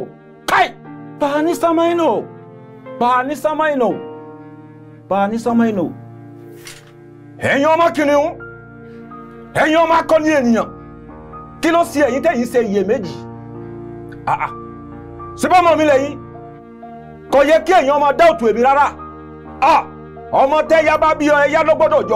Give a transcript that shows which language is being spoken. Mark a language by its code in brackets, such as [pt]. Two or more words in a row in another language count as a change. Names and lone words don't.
[yo] Kai! Ba ni samaino. Ba ni samaino. Ba ni samaino. Ẹ̀yin ọmọ kìnìún. Ẹ̀yin ọmọ akọni ènìyàn. Kí ló ṣe ẹ̀yin tẹ́yin ṣe iyèméjì? Síbẹ̀ mọ̀ mi lẹ́yìn. Kò yẹ kí ẹ̀yin ọmọ doubt èmi rárá. Ọmọ tẹ́yà bá bí ẹyá ló gbọ́dọ̀ jọ.